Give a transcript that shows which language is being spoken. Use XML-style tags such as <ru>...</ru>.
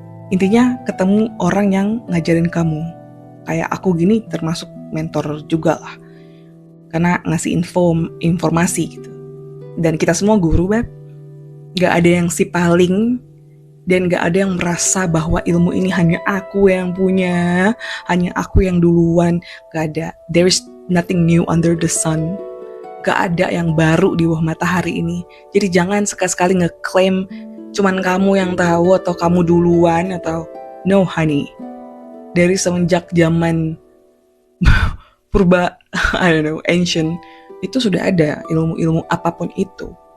<id>Intinya ketemu orang yang ngajarin kamu. Kayak aku gini termasuk mentor juga lah, karena ngasih informasi gitu. Dan kita semua guru, Beb. Gak ada yang si paling, dan gak ada yang merasa bahwa ilmu ini hanya aku yang punya, hanya aku yang duluan. Gak ada.</id> <en>There is nothing new under the sun.</en> <id>Gak ada yang baru di bawah matahari ini. Jadi jangan sekali-sekali ngeklaim cuman kamu yang tahu atau kamu duluan, atau</id> <en>no honey.</en> <id>Dari semenjak zaman purba, ancient, itu sudah ada ilmu-ilmu apapun itu.</id>